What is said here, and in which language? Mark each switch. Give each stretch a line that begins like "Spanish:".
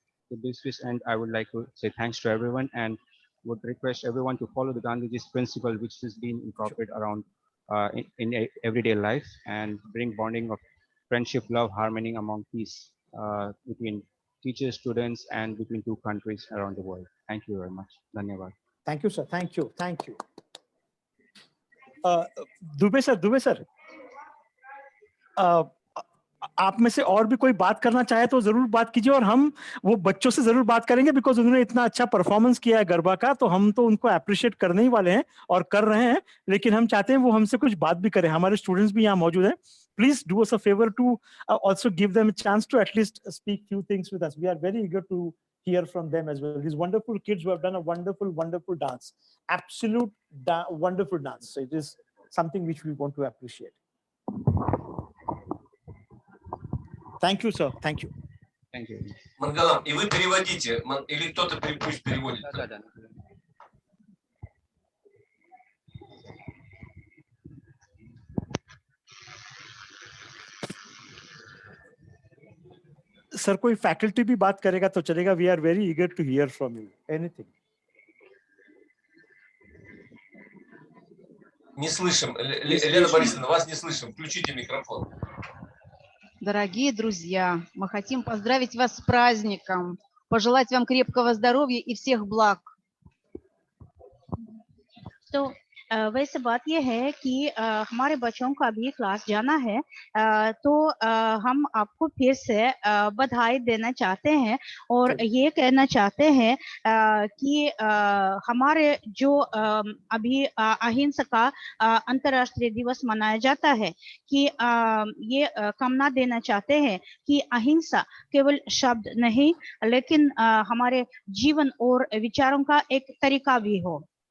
English: To this end, I would like to say thanks to everyone and would request everyone to follow the Gandhiji's principle, which has been incorporated around in everyday life and bring bonding of friendship, love, harmony among peace between teachers, students, and between two countries around the world. Thank you very much. Dhanyavad. Thank you, sir. Thank you. Thank you.
Hindi: Dubey sir, आप में से और भी कोई बात करना चाहे तो जरूर बात कीजिए, और हम वो बच्चों से जरूर बात करेंगे बिकॉज उन्होंने इतना अच्छा परफॉर्मेंस किया है गरबा का, तो हम तो उनको अप्रिशिएट करने ही वाले हैं और कर रहे हैं, लेकिन हम चाहते हैं वो हमसे कुछ बात भी करें. हमारे स्टूडेंट्स भी यहाँ मौजूद हैं.
English: please do us a favor to also give them a chance to at least speak few things with us. We are very eager to hear from them as well. These wonderful kids who have done a wonderful, wonderful dance, absolute wonderful dance. So it is something which we want to appreciate. Thank you, sir. Thank you. Thank you.
Russian: Мангалам, и вы переводите, или кто-то пусть переводит.
Hindi: Sir, कोई faculty भी बात करेगा तो चलेगा.
English: We are very eager to hear from you. Anything.
Russian: Не слышим. Елена Борисовна, вас не слышим. Включите микрофон. Дорогие друзья, мы хотим поздравить вас с праздником, пожелать вам крепкого здоровья и всех благ.
Hindi: तो वैसे बात यह है कि हमारे बच्चों का अभी क्लास जाना है, तो हम आपको फिर से बधाई देना चाहते हैं और ये कहना चाहते हैं कि हमारे जो अभी अहिंसा का अंतर्राष्ट्रीय दिवस मनाया जाता है, कि ये कामना देना चाहते हैं कि अहिंसा केवल शब्द नहीं लेकिन हमारे जीवन और विचारों का एक तरीका भी हो।